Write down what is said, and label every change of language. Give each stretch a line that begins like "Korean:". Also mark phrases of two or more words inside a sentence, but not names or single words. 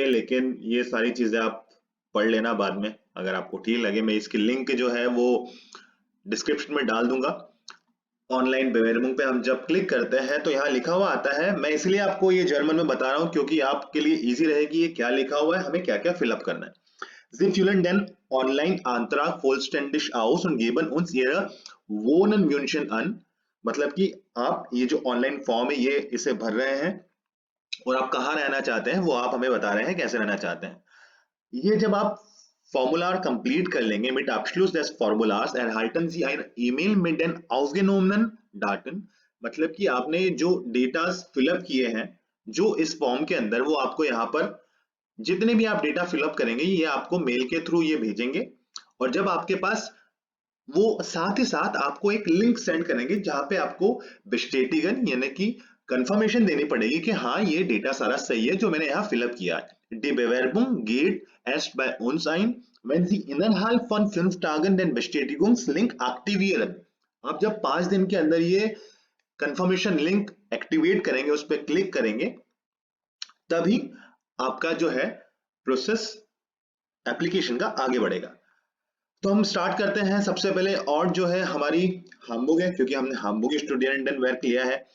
Hindi: लेकिन ये सारी चीजें आप पढ़ लेना बाद में, अगर आपको ठीक लगे। मैं इसकी लिंक जो है वो डिस्क्रिप्शन में डाल दूंगा।
German: Online-Bewerbung
Hindi: पे हम जब क्लिक करते हैं तो यहाँ लिखा हुआ आता है, मैं इसलिए आपको ये जर्मन में बता रहा हूँ क्योंकि आपके लिए इजी रहेगी ये क्या लिखा हुआ है, हमें क्या क्या फिलअप करना है।
German: Sie füllen den Online-Antrag vollständig aus und geben uns Ihre Wohnwünsche an।
Hindi: मतलब कि आप ये जो ऑनलाइन फॉर्म है ये इसे भर रहे हैं और आप कहाँ रहना चाहते हैं वो आप हमें बता रहे हैं कैसे रहना चाहते हैं। ये जब आप Formular कंप्लीट कर लेंगे
German: mit Abschluss des Formulars erhalten Sie ein E-Mail mit den aufgenommenen Daten।
Hindi: मतलब कि आपने जो
English: data fill-up
Hindi: किए हैं जो इस फॉर्म के अंदर, वो आपको यहाँ पर जितने भी आप
English: data fill-up
Hindi: करेंगे ये आपको मेल के थ्रू ये भेजेंगे। और जब आपके पास वो साथ ही साथ आपको एक लिंक सेंड करेंगे जहां पे आपको बेस्टेटिगन यानी कि कंफर्मेशन देनी पड़ेगी कि हाँ ये डेटा सारा सही है जो मैंने यहाँ फिलअप किया है।
German: Die Bewerbung geht erst bei uns ein, wenn Sie innerhalb von 5 Tagen den Bestätigungslink aktivieren।
Hindi: आप जब 5 दिन के अंदर ये
English: confirmation link activate
Hindi: करेंगे, उस पर क्लिक करेंगे, तभी आपका जो है प्रोसेस एप्लीकेशन का आगे बढ़ेगा। तो हम स्टार्ट करते हैं सबसे पहले, और जो है हमारी हाम्बुर्ग है क्योंकि हमने हाम्बुर्ग स्टूडेंट एंड वर्क लिया है।